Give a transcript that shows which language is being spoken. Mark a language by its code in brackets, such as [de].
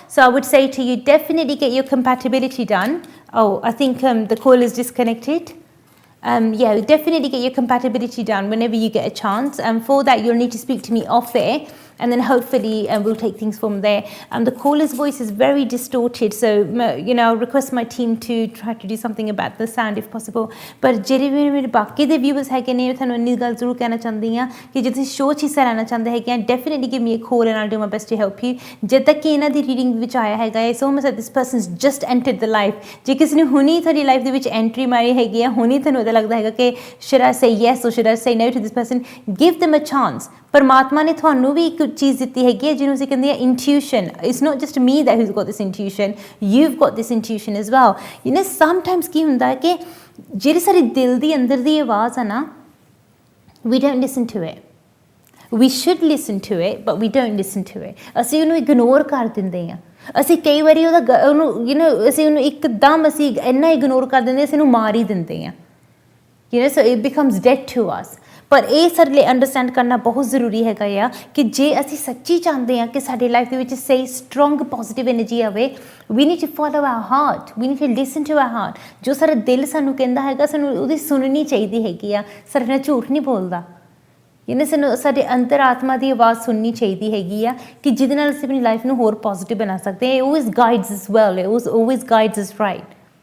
[en] So I would say to you, definitely get your compatibility done. Oh, I think the call is disconnected. Yeah, definitely get your compatibility done whenever you get a chance. And for that, you'll need to speak to me off air, and then hopefully we'll take things from there. The caller's voice is very distorted, so you know, I'll request my team to try to do something about the sound if possible. [pa] But ਜਿਹੜੇ ਮੇਰੇ ਬਾਕੀ ਦੇ viewers ਹੈਗੇ ਨੇ, ਤੁਹਾਨੂੰ ਇੰਨੀ ਗੱਲ ਜ਼ਰੂਰ ਕਹਿਣਾ ਚਾਹੁੰਦੀ ਹਾਂ ਕਿ ਜੇ ਤੁਸੀਂ ਸ਼ੋਅ 'ਚ ਹਿੱਸਾ ਲੈਣਾ ਚਾਹੁੰਦੇ ਹੈਗੇ ਆ, [en] definitely give me a call and I'll do my best to help you. [pa] ਜਦ ਤੱਕ ਕਿ ਇਹਨਾਂ ਦੀ ਰੀਡਿੰਗ ਵਿੱਚ ਆਇਆ ਹੈਗਾ, [en] it's almost like this person's just entered the life. [pa] ਜੇ ਕਿਸੇ ਨੇ ਹੁਣੀ ਤੁਹਾਡੀ ਲਾਈਫ ਦੇ ਵਿੱਚ ਐਂਟਰੀ ਮਾਰੀ ਹੈਗੀ ਆ, ਹੁਣੀ ਤੁਹਾਨੂੰ ਉਹਦਾ ਲੱਗਦਾ ਹੈਗਾ ਕਿ [en] should I say yes or should I say no to this person? Give them a chance. [pa] परमात्मा ने ਤੁਹਾਨੂੰ ਵੀ ਇੱਕ ਚੀਜ਼ ਦਿੱਤੀ ਹੈਗੀ ਹੈ ਜਿਹਨੂੰ ਅਸੀਂ ਕਹਿੰਦੇ ਆ intuition. [en] It's not just me that who's got this intuition. You've got this intuition as well. [pa] You know, sometimes ਕੀ ਹੁੰਦਾ ਹੈ ਕਿ ਜਿਹੜੀ ਸਾਡੀ ਦਿਲ ਦੀ ਅੰਦਰ ਦੀ ਆਵਾਜ਼ ਆ ਨਾ, [en] we don't listen to it. We should listen to it, but we don't listen to it. [pa] ਅਸੀਂ ਉਹਨੂੰ ਇਗਨੋਰ ਕਰ ਦਿੰਦੇ ਹਾਂ. ਅਸੀਂ ਕਈ ਵਾਰੀ ਉਹਨੂੰ you know, ਅਸੀਂ ਉਹਨੂੰ ਇੱਕਦਮ ਅਸੀਂ ਇੰਨਾ ਇਗਨੋਰ ਕਰ ਦਿੰਦੇ, ਅਸੀਂ ਉਹਨੂੰ ਮਾਰ ਹੀ ਦਿੰਦੇ ਹਾਂ. [en] You know, so it becomes dead to us. [pa] ਪਰ ਇਹ ਸਾਡੇ ਲਈ ਅੰਡਰਸਟੈਂਡ ਕਰਨਾ ਬਹੁਤ ਜ਼ਰੂਰੀ ਹੈਗਾ ਆ ਕਿ ਜੇ ਅਸੀਂ ਸੱਚੀ ਚਾਹੁੰਦੇ ਹਾਂ ਕਿ ਸਾਡੀ ਲਾਈਫ ਦੇ ਵਿੱਚ ਸਹੀ ਸਟਰੋਂਗ ਪੋਜ਼ਿਟਿਵ ਐਨਰਜੀ ਆਵੇ, [en] we need to follow our heart, [pa] we need to listen to our heart. ਜੋ ਸਾਡਾ ਦਿਲ ਸਾਨੂੰ ਕਹਿੰਦਾ ਹੈਗਾ, ਸਾਨੂੰ ਉਹਦੀ ਸੁਣਨੀ ਚਾਹੀਦੀ ਹੈਗੀ ਆ. ਸਾਡੇ ਨਾਲ ਝੂਠ ਨਹੀਂ ਬੋਲਦਾ. ਯਾਨੀ ਸਾਨੂੰ ਸਾਡੇ ਅੰਤਰ ਆਤਮਾ ਦੀ ਆਵਾਜ਼ ਸੁਣਨੀ ਚਾਹੀਦੀ ਹੈਗੀ ਆ ਕਿ ਜਿਹਦੇ ਨਾਲ ਅਸੀਂ ਆਪਣੀ ਲਾਈਫ ਨੂੰ ਹੋਰ ਪੋਜ਼ਿਟਿਵ ਬਣਾ ਸਕਦੇ ਹਾਂ. [en] It always guides us well. It always guides us right.